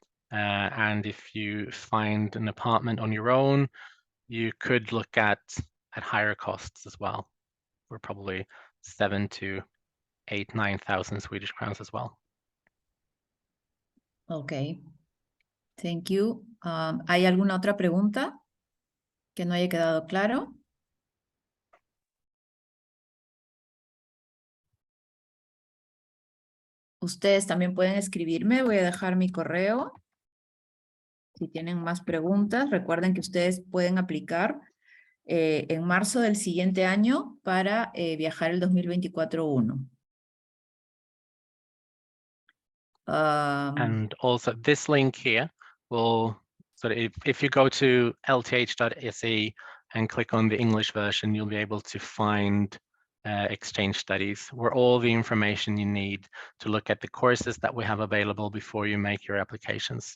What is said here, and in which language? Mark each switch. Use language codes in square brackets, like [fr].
[en] And if you find an apartment on your own, you could look at higher costs as well. We're probably 7,000 to 9,000 Swedish crowns as well. Okay. Thank you. [es] ¿Hay alguna otra pregunta que no haya quedado claro? Ustedes también pueden escribirme. Voy a dejar mi correo. Si tienen más preguntas, recuerden que ustedes pueden aplicar en marzo del siguiente año para viajar el 2024-1. [en] And also this link here will, so if you go to lth.se and click on the English version, you'll be able to find exchange studies, where all the information you need to look at the courses that we have available before you make your applications.